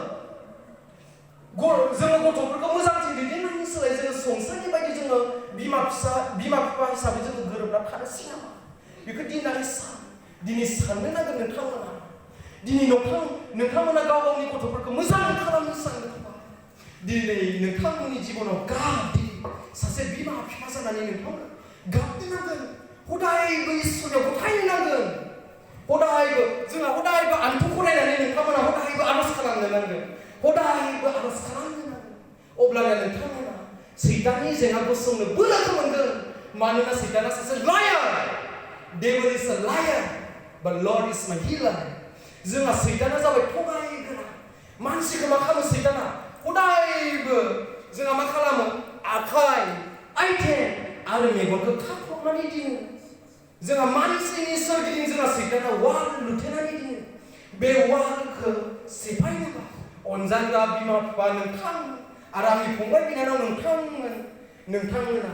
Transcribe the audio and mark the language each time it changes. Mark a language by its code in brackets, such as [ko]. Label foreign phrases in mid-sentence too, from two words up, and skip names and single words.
[brx] गथ'फोरखौ मोजांथिं दैदेननायनि सोलाय जोङो संसारनि बायदि जोङो बिमा बिफा हिसाबै जोङो गोरोबना थानोसै नामा बेखौ दिनै साननो नांगोन नोंथांमोना दिनै नोंथांमोना गाव गावनि गथ'फोरखौ मोजां खालामनो सानदोंबा दिनै नोंथांमोननि जिबनाव सासे बिमा बिफा जानानै नोंथांमोना गाबनो नांगोन हदायबो इसोरनियाव गथायनो नांगोन हदायबो आन्थु खरायनानै नोंथांमोना हदायबो आर'ज खालामनो नांगोन हदायबो आर'ज खालामनो नांगोन अब्लाना नोंथांमोना सैताननि जेंना गसंनो बोलोखौ मोनगोन मानोना सैताना सासे लायार [en] devil is a liar but Lord is my healer [brx] जोंहा सैताना जाबाय थगायग्रा मानसिखौ मा खालामो सैताना हदायबो जोंहा मा खालामो आखाइ आइथें आरो मेगनखौ खाख्रबनानै दिनो जोंहा मानसिनि सोरगिदिं जोंहा सैताना वाल लुथेनानै दिनो बे वालखौ सेफायनोबा अनजाग्रा बिमा बिफा नोंथांमोन आरो आंनि फंबाय बिनानाव नोंथांमोना